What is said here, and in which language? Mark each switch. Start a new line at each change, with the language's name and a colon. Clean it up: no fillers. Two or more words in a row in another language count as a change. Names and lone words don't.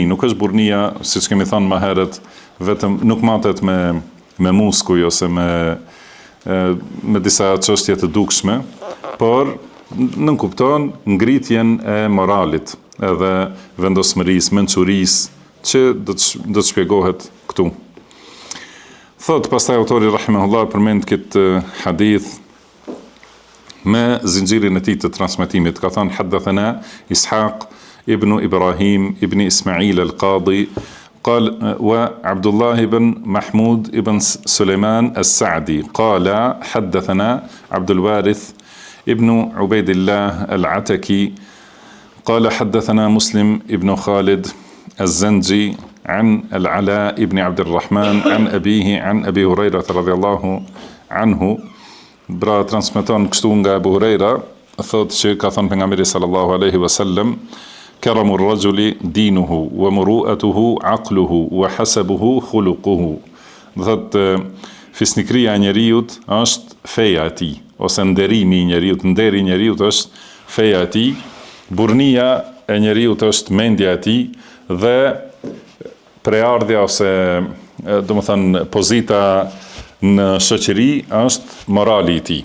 Albanian: Nuk është burrnia, siç kemi thënë më herët, vetëm nuk matet me muskuj ose me disa çështje të dukshme, por nënkupton ngritjen e moralit, edhe vendosmërisë, mençurisë, që do të shpjegohet këtu. Thot pastaj autori rahimahullah përmend këtë hadith me zinxhirin e tij të transmetimit. Ka thënë
Arabic: حدثنا إسحاق بن إبراهيم بن إسماعيل القاضي قال وعبد الله بن محمود بن سليمان السعدي قال حدثنا عبد الوارث ابن عبيد الله العتكي قال حدثنا مسلم ابن خالد الزنجي عن العلاء ابن عبد الرحمن عن أبيه عن أبي هريرة رضي الله عنه.
Albanian: Bra transmeton kështu nga Abu Huraira, thotë që ka thënë pejgamberi
Arabic: صلى الله عليه وسلم, كرم الرجل دينه ومروءته عقله وحسبه خلقه.
Albanian: Do thotë fisnikëria e njeriut është feja e tij, ose nderimi I njeriut, nderi I njeriut është feja e tij, burrnia e njeriut është mendja e tij dhe preardhja ose domethënë pozita në shoqëri është morali I tij.